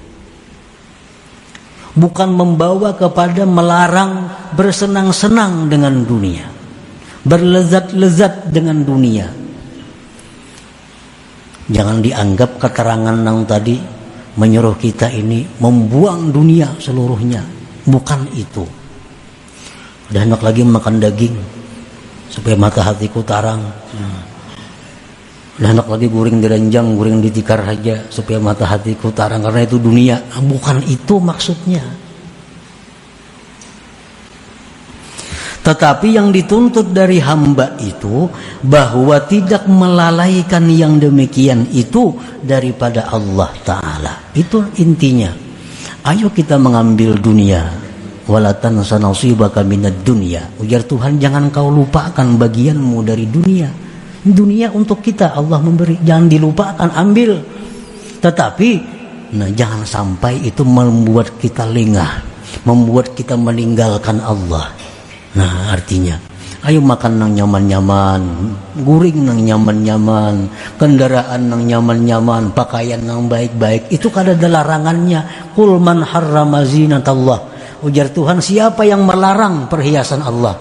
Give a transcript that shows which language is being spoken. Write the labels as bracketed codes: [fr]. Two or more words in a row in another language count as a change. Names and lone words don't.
[id] bukan membawa kepada melarang bersenang-senang dengan dunia, berlezat-lezat dengan dunia. Jangan dianggap keterangan yang tadi menyuruh kita ini membuang dunia seluruhnya. [bjn] Bukan itu. Udah enak lagi makan daging supaya mata hatiku tarang. Udah enak lagi guring diranjang, guring ditikar aja supaya mata hatiku tarang, karena itu dunia. [id] Bukan itu maksudnya. Tetapi yang dituntut dari hamba itu bahwa tidak melalaikan yang demikian itu daripada Allah Ta'ala. Itu intinya. Ayo kita mengambil dunia, [ar] ولا تنس نصيبك من الدنيا. [id] Ujar Tuhan, jangan kau lupakan bagianmu dari dunia. Dunia untuk kita Allah memberi, jangan dilupakan, ambil. Tetapi jangan sampai itu membuat kita lengah, membuat kita meninggalkan Allah. [bjn] Artinya ayo makan nang nyaman-nyaman, guring nang nyaman-nyaman, kendaraan nang nyaman-nyaman, pakaian nang baik-baik. Itu kada ada larangannya. [ar] قل من حرم زينة الله. [id] Ujar Tuhan, siapa yang melarang perhiasan Allah?